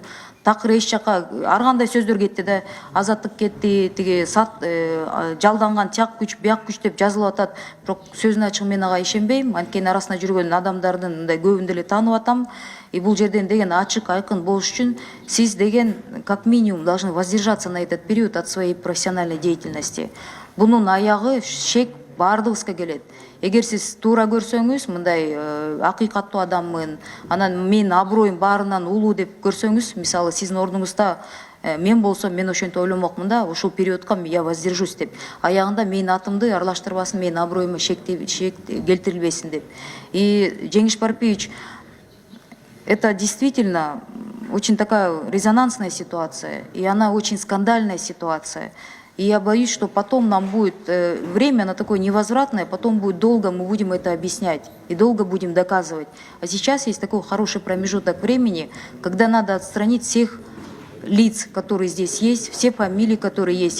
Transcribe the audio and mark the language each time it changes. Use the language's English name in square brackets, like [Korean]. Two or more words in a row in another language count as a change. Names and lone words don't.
[Kyrgyz] Такыр эч жака ар кандай сөздөр кетти да. Азаттык кетти, тиги жалданган тияк күч, бияк күч деп жазылып атат. Бирок сөзүн ачыгы мен ага ишенбейм. Анткени арасында жүргөн адамдардын мындай көбүн деле таанып атам. И бул жерден деген ачык, айкын болуш үчүн сиз деген [Russian] как минимум должны воздержаться на этот период от своей профессиональной деятельности. [Kyrgyz] Бунун аягы шек баардыгыбызга келет. Эгер сиз туура көрсөңүз, мындай акыйкаттуу адаммын, анан менин аброюм баарынан улуу деп көрсөңүз, мисалы сиздин ордуңузда мен болсом, мен ошентип ойломокмун да, ушул периодко [Russian] я воздержусь [Kyrgyz] деп. Аягында менин атымды аралаштырбасын, менин аброюма шек келтирилбесин деп. [Russian] И Жеңиш Барпиевич, это действительно очень такая резонансная ситуация, и она очень скандальная ситуация. И я боюсь, что потом нам будет время на такое невозвратное, потом будет долго, мы будем это объяснять и долго будем доказывать. А сейчас есть такой хороший промежуток времени, когда надо отстранить всех лиц, которые здесь есть, все фамилии, которые есть.